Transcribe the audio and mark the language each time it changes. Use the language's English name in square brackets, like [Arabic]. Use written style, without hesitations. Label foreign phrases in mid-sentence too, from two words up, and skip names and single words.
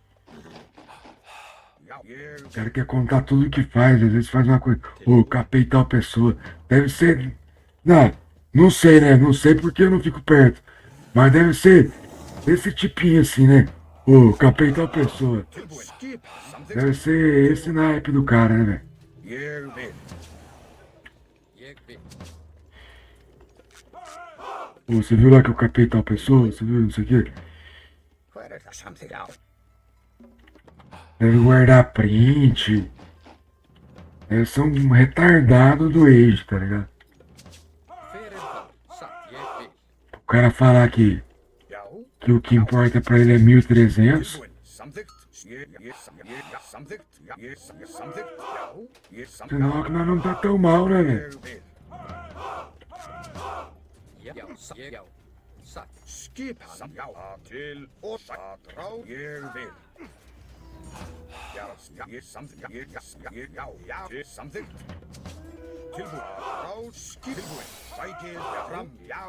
[Portuguese] O cara quer contar tudo o que faz, às vezes faz uma coisa. Ô, capei tal pessoa. Deve ser. Não sei, né? Não sei porque eu não fico perto. Mas deve ser esse tipinho assim, né? Ô, capei tal pessoa. Deve ser esse naipe do cara, né, velho? [Icelandic] Ég vil. Ég vil. [Portuguese] Ô, você viu lá que eu capei tal pessoa? Você viu isso aqui? Deve guardar print. Deve ser um retardado do Age, tá ligado? [Icelandic] Hver er það? Satt. Ég vil. [Portuguese] O cara falar que o que importa pra ele é 1300. [Icelandic] Samþykkt. Ég samþykkt. Ég samþykkt. Já. Ég samþykkt. [Portuguese] Senão que nós não tá tão mal, né, velho? [Icelandic] Ég vil. Já, satt. Já. Satt. Skipan. Já. Til og satt. Rá. Ég vil. Já. Ég samþykkt. Já. Til samþykkt. Tilbúin. Rá. Tilbúin. Sækið fram. Já.